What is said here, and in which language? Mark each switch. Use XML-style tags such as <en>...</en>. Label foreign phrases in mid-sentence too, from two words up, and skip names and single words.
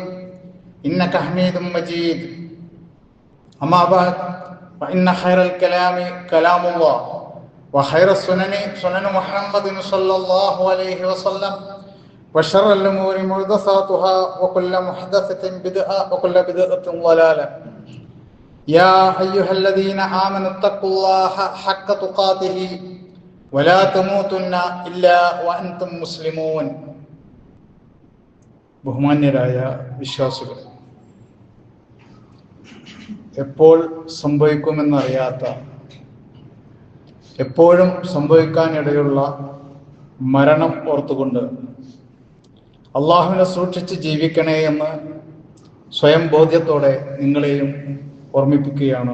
<ar>إنك حميد مجيد أما بعد فإن خير الكلام كلام الله وخير السنن سنن محمد صلى الله عليه وسلم وشر الأمور محدثاتها وكل محدثة بدعة وكل بدعة ضلالة يا أيها الذين آمنوا اتقوا الله حق تقاته ولا تموتن إلا وأنتم مسلمون.</ar> <ml>ബഹുമാന്യരായ വിശ്വാസികൾ, എപ്പോൾ സംഭവിക്കുമെന്നറിയാത്ത, എപ്പോഴും സംഭവിക്കാനിടയുള്ള മരണം ഓർത്തുകൊണ്ട് അള്ളാഹുവിനെ സൂക്ഷിച്ച് ജീവിക്കണേ എന്ന് സ്വയം ബോധ്യത്തോടെ നിങ്ങളെയും ഓർമ്മിപ്പിക്കുകയാണ്.</ml>